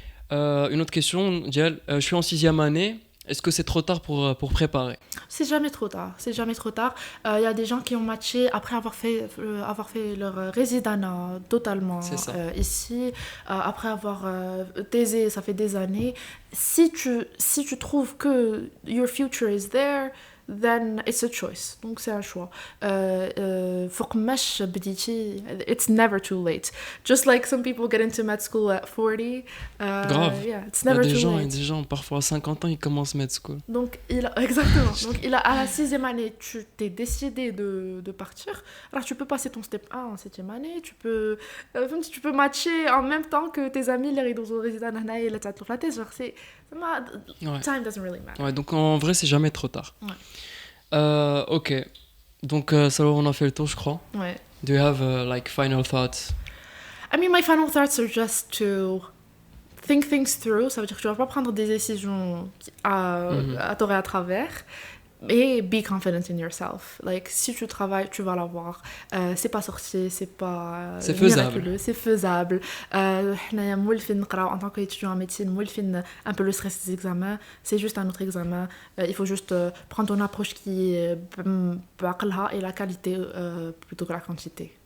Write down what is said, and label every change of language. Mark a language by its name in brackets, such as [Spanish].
[French] Une autre question, Dial, je suis en 6e année, est-ce que c'est trop tard pour préparer? C'est jamais trop tard, c'est jamais trop tard. Il y a des gens qui ont matché après avoir fait leur résidence totalement ici, après avoir thésé, ça fait des années. Si tu trouves que [English] your future is there, then it's a choice. [French] Donc c'est un choix. [Arabic] فوق ماش بديتي, [English] it's never too late. Just like some people get into med school at 40. [French] Grave. [English] Yeah, it's never too late. [French] Il y a des gens, parfois à 50 ans, ils commencent med school. Donc exactement. Donc à la 6e année, tu t'es décidé de partir. Alors tu peux passer ton step 1 en 7e année. Tu peux matcher en même temps que tes amis les résidents [Arabic] هنا اللي تعطلوا في [French] la thèse. Genre c'est [English] time doesn't really matter. [French] Ouais, donc en vrai, c'est jamais trop tard. Ouais. Ok. Donc, ça on a fait le tour, je crois. Ouais. [English] Do you have like final thoughts? I mean, my final thoughts are just to think things through. [French] Ça veut dire que tu vas pas prendre des décisions à tort et à travers. [English] Et be confident in yourself. [French] Like, si tu travailles, tu vas l'avoir. C'est pas sorcier, c'est pas c'est faisable. Miraculeux, c'est faisable. En tant qu'étudiant en médecine, un peu le stress des examens, c'est juste un autre examen. Il faut juste prendre ton approche qui est et la qualité plutôt que la quantité.